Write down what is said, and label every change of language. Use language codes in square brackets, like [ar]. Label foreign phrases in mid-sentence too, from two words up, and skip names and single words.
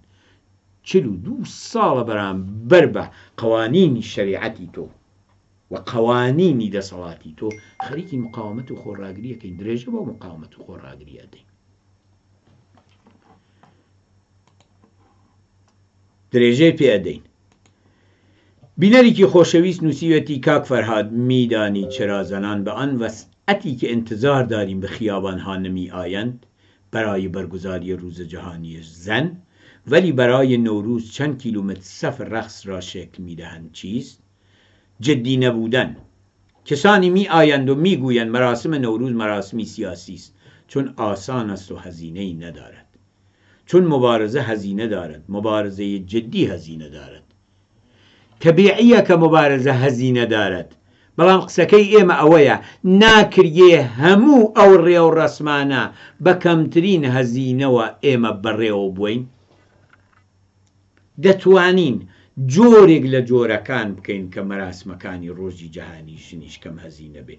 [ckb] 42 ساڵە بەرامبەر بە قوانینی شەریعەتی تۆ و قوانینی دەسەڵاتی تۆ خەریکی مقاومەت و خۆڕاگریەکەین، درێژە بۆ مقاومەت و خۆڕاگریە دەین. درێژەی پێدەین. بینەرێکی خۆشەویست نووسیوەتی کاک فەرهاد [fa] میدانی چرازەنان به آن وسعتی که انتظار داریم به خیابانها نمی آیند برای برگزاری روز جهانی زن، ولی برای نوروز چند کیلومتر صف رقص را شکل می دهند. چیست؟ جدی نبودن. کسانی می آیند و می گویند مراسم نوروز مراسمی سیاسی است، چون آسان است و هزینه‌ای ندارد. چون مبارزه هزینه دارد، مبارزه جدی هزینه دارد. طبیعیه که مبارزه هزینه دارد، [ckb] بەڵام قسەکەی ئێمە ئەوەیە ناکرێ هەموو ئەو ڕێو ڕەسمانە بە کەمترین هەزینەوە ئێمە بەڕێوە بووین. دەتوانین جۆرێک لە جۆرەکان بکەین کە مەراسمەکانی ڕۆژی جەهانی ژنیش کەم هەزینە بێ.